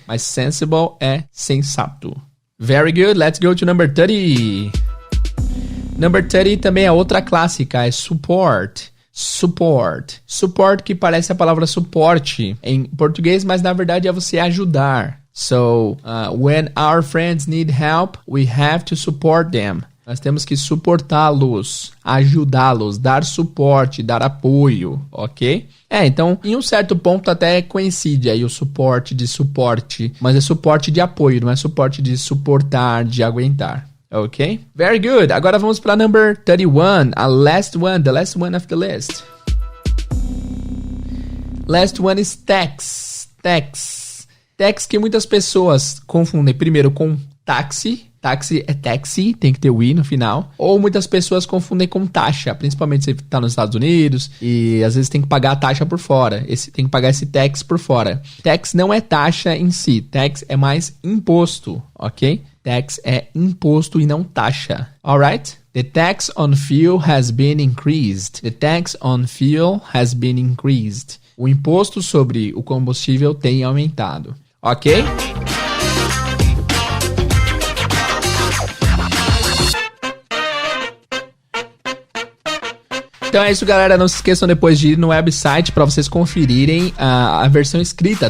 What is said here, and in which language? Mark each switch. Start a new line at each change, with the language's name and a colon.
Portuguese: Mas sensible é sensato.
English: Very good, let's go to number 30.
Portuguese: Number 30 também é outra clássica, é support. Support. Support que parece a palavra suporte em português, mas na verdade é você ajudar.
English: So, when our friends need help, we have to support them.
Portuguese: Nós temos que suportá-los, ajudá-los, dar suporte, dar apoio, ok? Então, em um certo ponto até coincide aí o suporte de suporte, mas é suporte de apoio, não é suporte de suportar, de aguentar,
English: Ok? Very good.
Portuguese: Agora vamos para number 31.
English: The last one of the list. Last one is tax.
Portuguese: Tax que muitas pessoas confundem primeiro com táxi. Táxi é taxi, tem que ter o i no final. Ou muitas pessoas confundem com taxa, principalmente se você está nos Estados Unidos e às vezes tem que pagar a taxa por fora. Tem que pagar esse tax por fora. Tax não é taxa em si, tax é mais imposto, ok? Tax é imposto e não taxa. Alright?
English: The tax on fuel has been increased. The tax on fuel has been increased.
Portuguese: O imposto sobre o combustível tem aumentado. Ok? Então é isso, galera. Não se esqueçam depois de ir no website para vocês conferirem a versão escrita.